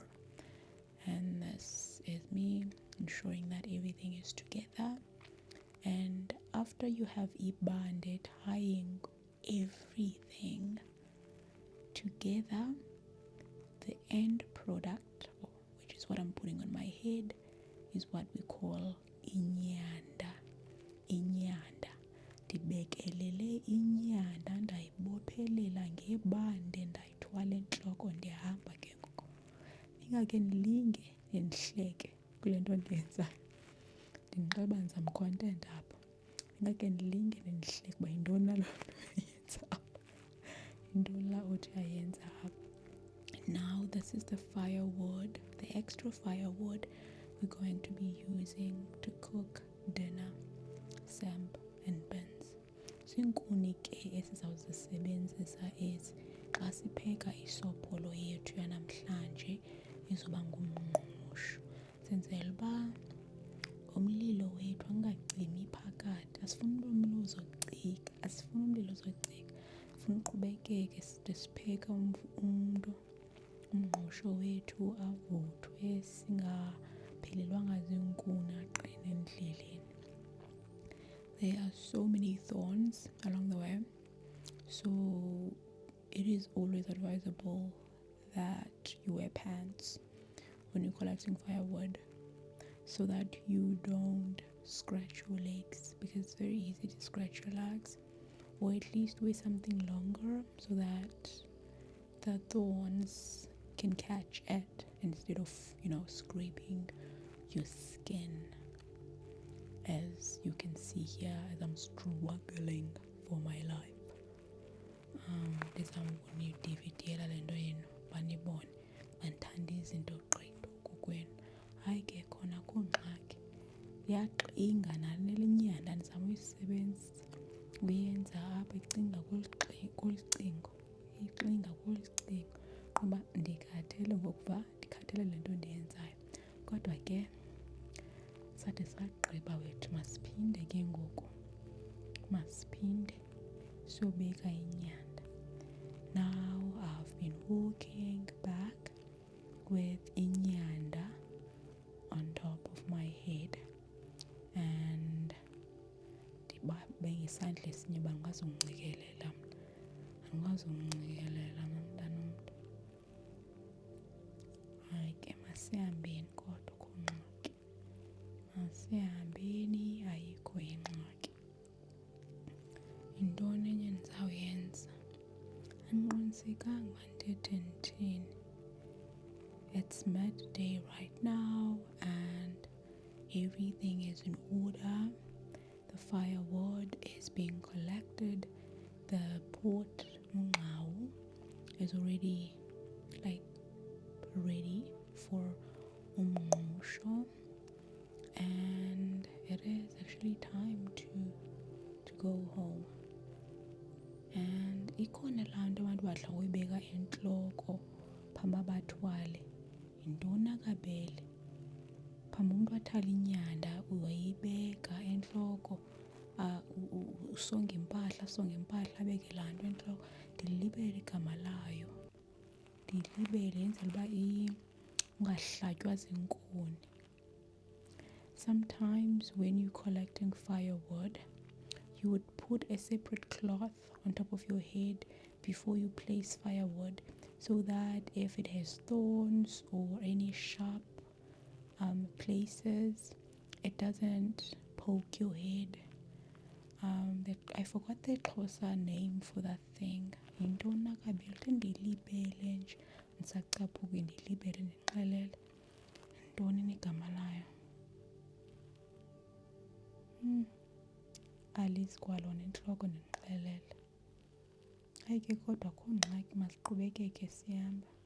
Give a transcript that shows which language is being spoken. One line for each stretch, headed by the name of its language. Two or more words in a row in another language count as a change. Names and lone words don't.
English: And this is me ensuring that everything is together. And after you have ibande tying everything together, the end product, which is what I'm putting on my head, is what we call inyanda.
Xhosa: Inyanda. Ndibekelele inyanda, ndayibophelela ngebande, ndayithwala entloko, ndihamba ke ngoku. Ndingake ndilinge ndihleke kule nto ndiyenzayo. Ndinxiba
English: I'm content
Xhosa: apha. Ndingake ndilinge ndihleke uba yintoni na loo nto uyenza apha. Yintoni la uthi ayenza apha.
English: Now this is the firewood, the extra firewood we're going to be using to cook dinner, samp and beans.
Xhosa: Ziinkuni ke esizawuzisebenzisa ezi xa sipheka isopholo yethu yanamhlanje izoba ngumngqusho. Senzela uba umlilo wethu angacimi phakathi. Asifuni umlilo uzocika, sifuna uqhubekeke side sipheka umngqusho wethu avuthwe, singaphelelwanga ziinkuni aqine endleleni.
English: There are so many thorns along the way, so it is always advisable that you wear pants when you're collecting firewood so that you don't scratch your legs, because it's very easy to scratch your legs, or at least wear something longer so that the thorns can catch it instead of, scraping your skin. As you can see here, as I'm struggling for my life.
Xhosa: Ndizawubona idividi le nto yenu banibone bandithanda izinto gqitha kokwenu. Hayi ke khona akho ngxaki, iyaqinga nale nyanda ndizama uyisebenzisa uyenza apha icinga kolu cingo kuba ndikhathele ndikhathele le nto ndiyenzayo. Kodwa ke sathi sagqiba wethu masiphinde ke ngoku siyobeka inyanda.
English: Now I've been walking back with inyanda on top of my head, and
Xhosa: ndibabe ngesandla esinye uba andikazungcikelela mntana umntu. Hayi ke masihambeni kodwa akho ngxaki, masihambeni ayikho ingxaki. Yintoni enye ndizawuyenza? Andiqinisekanga uba ndithethe ndithini.
English: It's midday right now and everything is in order. The firewood is being collected. The pot mungau is already ready for umngqusho, and it is actually time to go home.
Xhosa: And ikhona laa nto abantu badla ngoyibeka entloko phambi bathwale. Yintoni akabele? Phambi umntu athwale inyanda uyayibeka entloko, usonge impahla abeke laa nto entloko. Ndilibele igama layo, yenzela uba ungahlatywa ziinkuni.
English: Sometimes when you're collecting firewood, you would put a separate cloth on top of your head before you place firewood, so that if it has thorns or any sharp places, it doesn't poke your head. I forgot the Xhosa name for that thing.
Xhosa: Yintoni akabele? Xa ndiyilibele nje ndisacaphuke ndiyilibele ndixelele. Yintoni negama layo? Alizi kwalona entloko ndinixelele. Hayi ke kodwa akho ngxaki, masiqhubekeke sihamba.